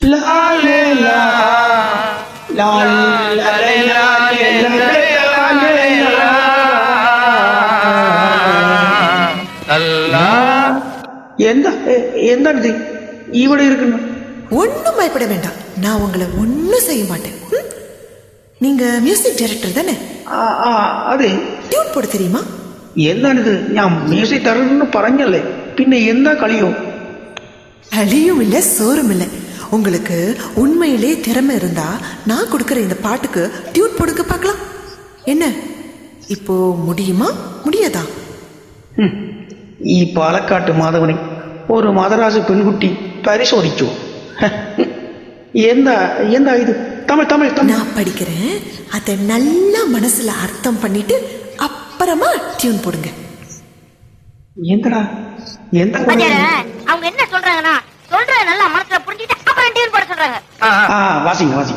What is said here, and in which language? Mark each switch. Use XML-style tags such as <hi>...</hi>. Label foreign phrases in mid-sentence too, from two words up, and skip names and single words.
<ta>லாலே லா, லாலே லாலே லாலே லா. எந்த இவட இருக்குன்னு ஒன்னும் பயப்பட வேண்டாம். நான் உங்களை ஒன்னும் செய்ய மாட்டேன். நீங்க</ta> <en>music director</en> <ta>தானே?</ta> <ml>അതെ.</ml> <ta>டியூன் போடு தெரியுமா?</ta> <ml>എന്താണിത്? ഞാൻ</ml> <en>music director</en> <ml>പറഞ്ഞല്ലേ, പിന്നെ എന്താ കളിയോ?</ml> <ta>களியும் இல்ல சோறும் இல்ல. உங்களுக்கு உண்மையிலே திறமை இருந்தா நான் கொடுக்கற இந்த பாட்டுக்கு டியூன் போடுங்க பார்க்கலாம். என்ன இப்போ முடியுமா முடியாதா?</ta> <ml>ഈ പാലക്കാട്ട് മാധവനെ ഒരു മദരാജ പെൺകുട്ടി പരിശോധിച്ചു. എന്താ എന്താ ഇത്?</ml> <ta>தமிழ் தமிழ் நான் படிக்கிறேன். அதை நல்லா மனசுல அர்த்தம் பண்ணிட்டு அப்புறமா டியூன் போடுங்க.</ta> <ml>എന്താടാ എന്താ</ml> <ta>அவங்க என்ன சொல்றாங்கன்னா சொல்றத நல்லா மனசுல புரிஞ்சிட்டு அப்புறம் டியூன் போட சொல்றாங்க. வாசிங்க வாசிங்க.</ta>